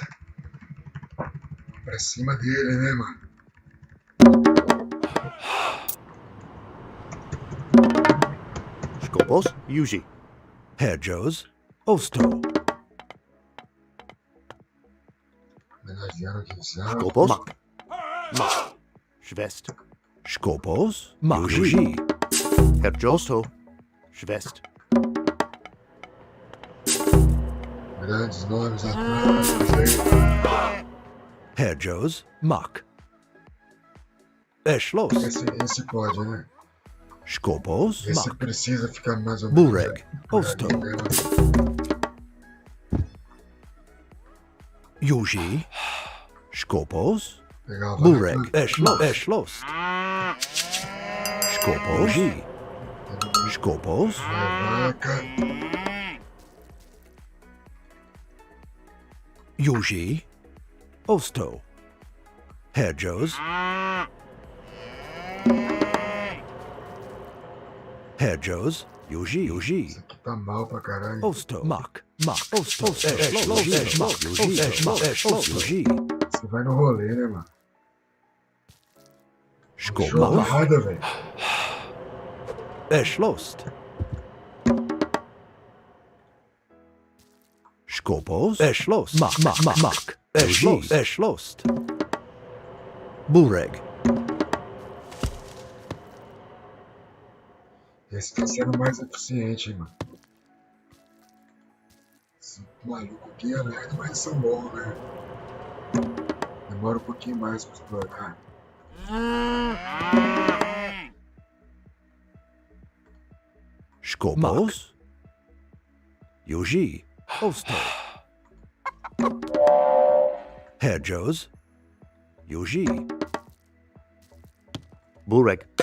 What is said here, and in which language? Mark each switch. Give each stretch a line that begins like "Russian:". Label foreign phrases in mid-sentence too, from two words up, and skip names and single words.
Portuguese: Pra cima dele, né, mano? Skopos, Yuji. Herjos, Osto. Homenageando aqui, sabe? Skopos, Mak. Schwest. Skopos, Yuji. Herjosto, Schwest. Grandes nomes atrás aí. Herjos, Mak. Eschloss, Esse pode, né? Skopos, Esse Mak. precisa ficar mais ou menos. Bureg, por ali, Osto. né, mano? Yuji. Skopos, Pegar o Bureg, Eschloss. Skopos, Yuji. Skopos, Vai, vaca. Yuji. Osto. Herjos. Herjos, Yuji. Isso aqui tá mal pra caralho. Osto. Mak. Osto. Yuji. Você vai no rolê, né, mano? Show Skopos. errada, velho. Eschlost. Skopos. Eschlost. Mak. Eschlost. Bureg. Esse tá sendo mais eficiente, hein, mano. Esse maluco aqui é lerdo, mas são bons, né? Demora um pouquinho mais pra explorar. Skopos. Yuji. Osto. Herjos. Yuji. Bureg.